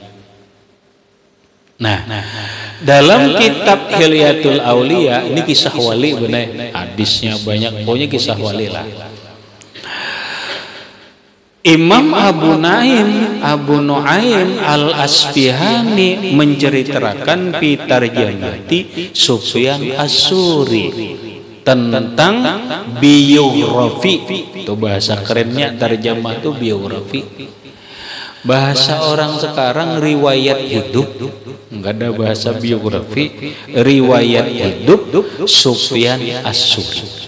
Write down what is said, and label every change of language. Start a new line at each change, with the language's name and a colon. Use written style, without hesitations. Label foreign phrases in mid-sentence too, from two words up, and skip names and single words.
Indonesian: Nah, dalam kitab Hilyatul Aulia ini kisah wali benar, hadisnya banyak, pokoknya kisah wali lah. Imam Abu Nu'aim Al-Asfihani menceritakan pitarjamati Sufyan As-Suri tentang biografi. Itu bahasa kerennya terjemah itu biografi. Bahasa orang sekarang riwayat hidup, enggak ada bahasa biografi, riwayat hidup Sufyan As-Suri.